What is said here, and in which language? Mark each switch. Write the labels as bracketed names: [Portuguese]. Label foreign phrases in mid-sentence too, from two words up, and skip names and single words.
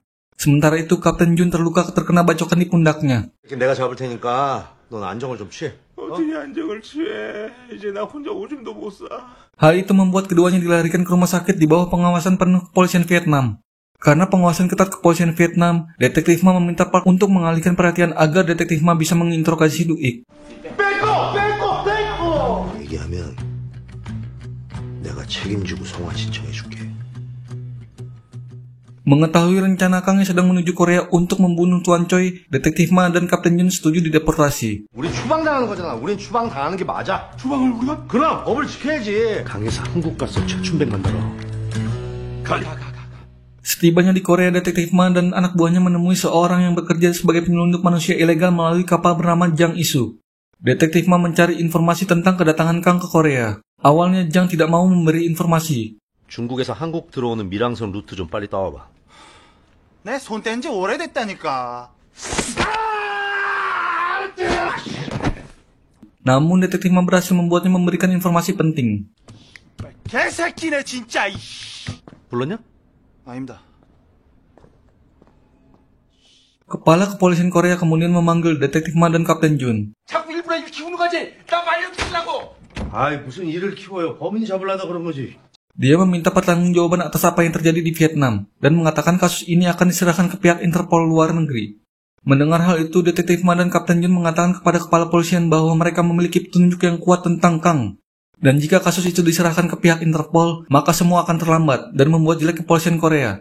[Indonesian] Sementara itu Kapten Jun terluka terkena bacokan di pundaknya. [Korean] 내가 잡을 테니까 넌 안정을 좀 취해. 어떻게 안정을 취해? 이제 나 혼자 오줌도 못 싸. [Indonesian] Hal itu membuat keduanya dilarikan ke rumah sakit di bawah pengawasan penuh kepolisian Vietnam. Karena pengawasan ketat kepolisian Vietnam, Detektif Ma meminta Park untuk mengalihkan perhatian agar Detektif Ma bisa menginterogasi Du-ik. [Korean] 얘기하면 내가 책임지고 송화 신청해줄게. [Indonesian] Mengetahui rencana Kang yang sedang menuju Korea untuk membunuh Tuan Choi, Detektif Ma dan Kapten Jun setuju dideportasi. [Korean] 우린 추방당하는 거잖아. 우린 추방당하는 게 맞아. 추방을 우리가? 그럼 법을 지켜야지. 강에서 한국 가서 최춘백 만들어. 가. [Indonesian] Setibanya di Korea, Detektif Ma dan anak buahnya menemui seorang yang bekerja sebagai penyelundup manusia ilegal melalui kapal bernama Jang Isu. Detektif Ma mencari informasi tentang kedatangan Kang ke Korea. Awalnya Jang tidak mau memberi informasi. [Korean] 중국에서 한국 들어오는 밀항선 루트 좀 빨리 따와봐. 내 손 뗀 지 오래됐다니까. [Indonesian] Namun Detektif Ma berhasil membuatnya memberikan informasi penting. [Korean] 개새끼네 진짜. 불렀냐? 아닙니다. [Indonesian] Kepala kepolisian Korea kemudian memanggil Detektif Ma dan Kapten Jun. [Korean] 자꾸 일부러 일 키우는 거지? 나 말려주려고! 아이 무슨 일을 키워요. 범인 잡으려다 그런 거지. [Indonesian] Dia meminta pertanggungjawaban atas apa yang terjadi di Vietnam dan mengatakan kasus ini akan diserahkan ke pihak Interpol luar negeri. Mendengar hal itu, Detektif Ma dan Kapten Jun mengatakan kepada kepala polisian bahwa mereka memiliki petunjuk yang kuat tentang Kang. Dan jika kasus itu diserahkan ke pihak Interpol, maka semua akan terlambat dan membuat jelek kepolisian Korea.